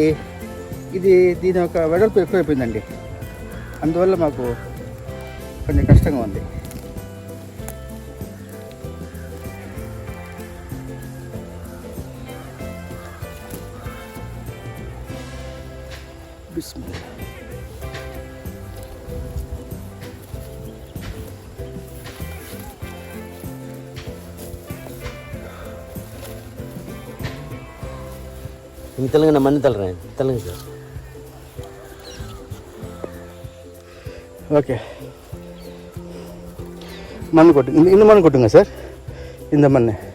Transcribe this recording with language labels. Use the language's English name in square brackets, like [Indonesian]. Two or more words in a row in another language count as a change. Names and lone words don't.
[Telugu] దీని యొక్క వెడల్పు ఎక్కువైపోయిందండి, అందువల్ల మాకు కొంచెం కష్టంగా ఉంది. బిస్మిల్లాహ్. [Tamil] நீங்கள் தள்ளுங்க, நான் மண்ணு தள்ளுறேன், தள்ளுங்க சார். ஓகே, மண் கொட்டுங்க, இந்த மண் கொட்டுங்க சார், இந்த மண்.